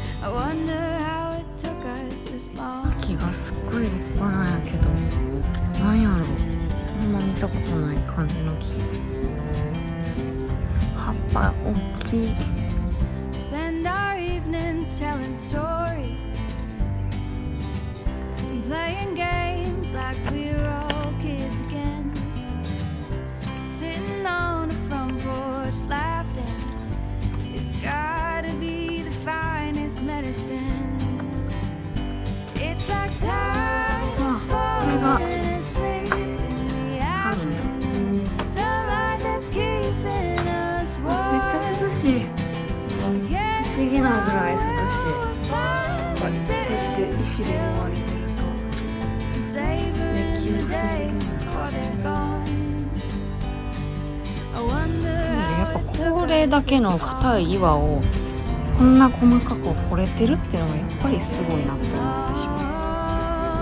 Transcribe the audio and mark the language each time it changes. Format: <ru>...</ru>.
<en>wonder how it took us this long.</en> <ja>木がすっごい立派なんやけど、なんやろ、あんま見たことない感じの木。葉っぱ大きい。</ja> <en>Spend our evenings telling stories, playing games like we were all kids again. Sitting on the front porch laughing, it's gotta be the finest medicine. It's like time is falling asleep in the afternoon. Sunlight that's keeping us</en> <ja>めっちゃ</ja> <en>warm.</en> <ja>涼しい。不思議なぐらい涼しい。こうやって石で覆われてると熱気がする。やっぱこれだけの硬い岩をこんな細かく掘れてるっていうのがやっぱりすごいなと思ってしまう。</ja>